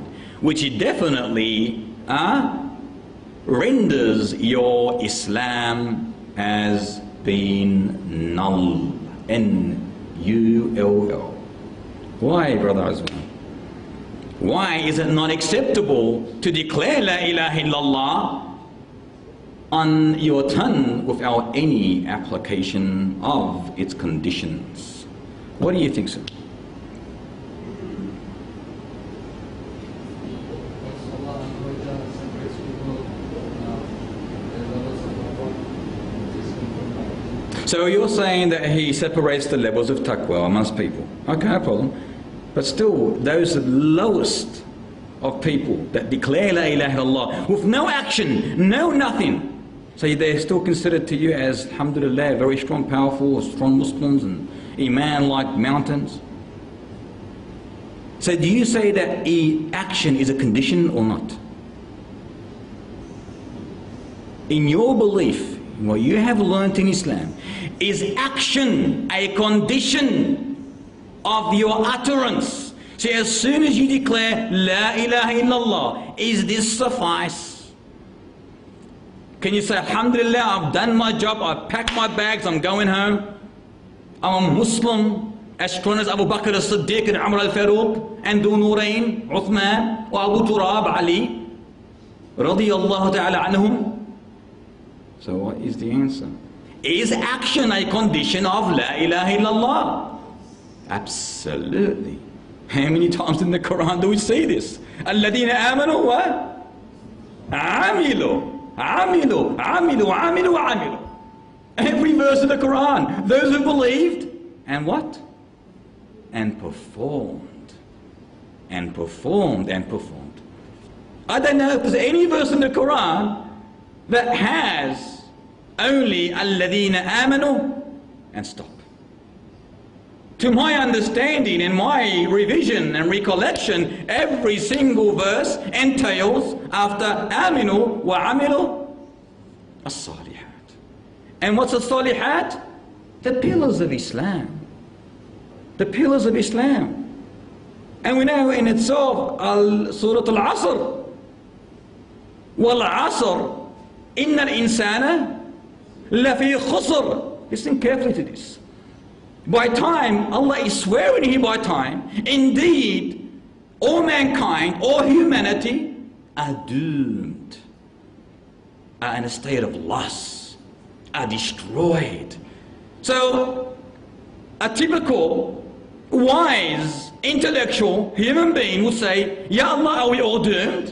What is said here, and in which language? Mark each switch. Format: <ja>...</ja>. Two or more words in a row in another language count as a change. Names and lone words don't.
<en>Which it definitely renders your Islam as being null. N-U-L-L. Why, Brother Azwan? Why is it not acceptable to declare</en> <ar>لا إله إلا الله</ar> <en>on your tongue without any application of its conditions? What do you think, sir? So you're saying that he separates the levels of taqwa amongst people. Okay, no problem. But still, those lowest of people that declare</en> <ar>لا إله إلا الله</ar> <en>with no action, no nothing, so they're still considered to you as, alhamdulillah, very strong, powerful, strong Muslims and Iman like mountains. So do you say that action is a condition or not? In your belief, what you have learnt in Islam, is action a condition of your utterance? So as soon as you declare</en> <ar>لا إله إلا الله,</ar> <en>is this suffice? Can you say, alhamdulillah, I've done my job, I've packed my bags, I'm going home, I'm a Muslim, as strong as Abu Bakr as-Siddiq and Umar al-Faruq and Dhu Nurayn, Uthman, or Abu Turab, Ali,</en> <ar>رضي الله تعالى عنهم?</ar> <en>So what is the answer? Is action a condition of</en> <ar>لا إله إلا الله?</ar> <en>Absolutely. How many times in the Quran do we see this?</en> <ar>الَّذِينَ آمَنُوا وَعَمِلُوا عَمِلُوا عَمِلُوا عَمِلُوا عَمِلُوا.</ar> <en>Every verse of the Quran. Those who believed and what? And performed. and performed and performed. I don't know if there's any verse in the Quran that has only</en> <ar>الذين آمنوا</ar> <en>and stop. To my understanding and my revision and recollection, every single verse entails after</en> <ar>آمنوا وعملوا الصالحات.</ar> <en>And what's as-salihat? The pillars of Islam. The pillars of Islam. And we know in itself, Surah Al-Asr,</en> <ar>والعصر إن الإنسان لفي خسر.</ar> <en>Listen carefully to this. By time, Allah is swearing here by time, indeed, all mankind, all humanity are doomed, are in a state of loss, are destroyed. So, a typical, wise, intellectual human being would say,</en> <ar>يا الله,</ar> <en>are we all doomed?</en>